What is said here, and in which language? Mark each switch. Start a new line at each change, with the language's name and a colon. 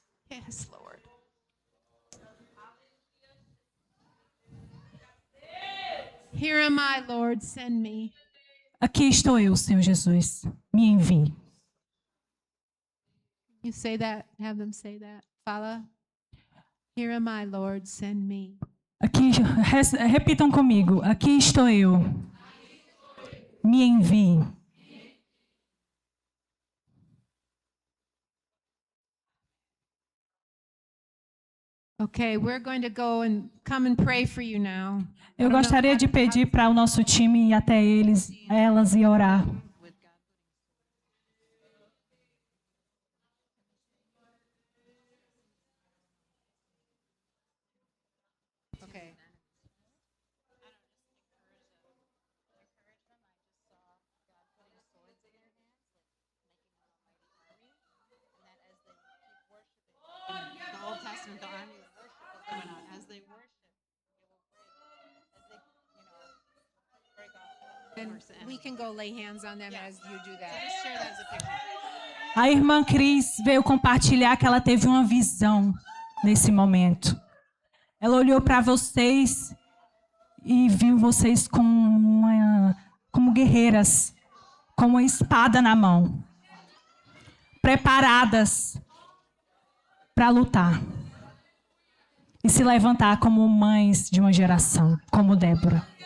English: Yes, Lord. Here am I, Lord, send me.
Portuguese: Aqui estou eu, Senhor Jesus. Me envie.
English: You say that, have them say that.
Portuguese: Fala.
English: Here am I, Lord, send me.
Portuguese: Aqui, repitam comigo. Aqui estou eu. Me envie.
English: Okay, we're going to go and come and pray for you now.
Portuguese: Eu gostaria de pedir para o nosso time ir até elas e orar.
English: Okay. The Old Testament, the army of worship was going on. As they worship, it will break. As they, And we can go lay hands on them as you do that. Just share that as a picture.
Portuguese: A irmã Cris veio compartilhar que ela teve uma visão nesse momento. Ela olhou para vocês e viu vocês como guerreiras, com uma espada na mão, preparadas para lutar e se levantar como mães de uma geração, como Débora.